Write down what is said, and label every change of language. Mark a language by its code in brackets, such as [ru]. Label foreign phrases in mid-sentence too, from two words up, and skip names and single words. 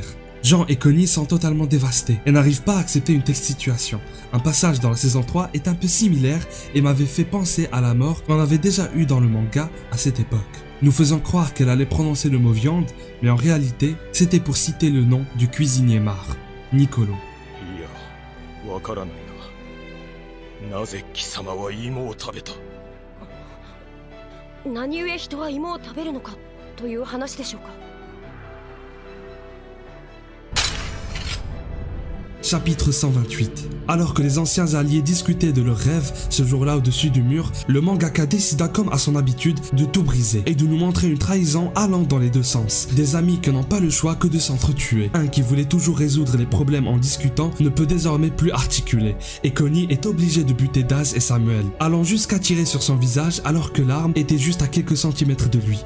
[fr] Jean et Connie sont totalement dévastés et n'arrivent pas à accepter une telle situation. Un passage dans la saison 3 est un peu similaire et m'avait fait penser à la mort qu'on avait déjà eue dans le manga à cette époque. Nous faisons croire qu'elle allait prononcer le mot viande, mais en réalité, c'était pour citer le nom du cuisinier Mar, Niccolo. [ja] 何故人は芋を食べるのかという話でしょうか。 [fr] Chapitre 128. Alors que les anciens alliés discutaient de leurs rêves ce jour-là au-dessus du mur, le mangaka décida comme à son habitude de tout briser et de nous montrer une trahison allant dans les deux sens. Des amis qui n'ont pas le choix que de s'entretuer. Un qui voulait toujours résoudre les problèmes en discutant ne peut désormais plus articuler et Connie est obligé de buter Daz et Samuel, allant jusqu'à tirer sur son visage alors que l'arme était juste à quelques centimètres de lui.